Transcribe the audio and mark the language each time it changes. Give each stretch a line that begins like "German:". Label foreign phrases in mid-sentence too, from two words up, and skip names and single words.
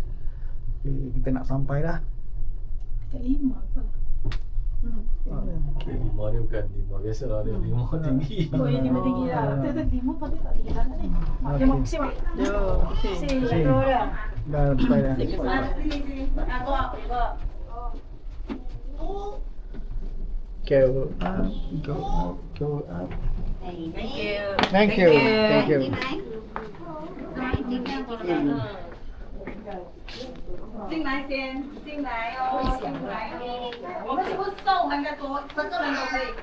Malay: Kita nak sampai dah. Dekat 5 ke? Lima dia bukan lima biasa lah, dia lima tinggi. Oh, yang 5 tinggi lah. Betul 5 patut tak tinggi sangat ni. Mak dia mak pusing mak. Pusing betul dah. Dah sampai dah.
English: Go up, go up, go up. Thank you. Thank you. Thank you.
Chinese: 进来先，进来哦，进来哦。我们是不是送那个多，10个人都可以？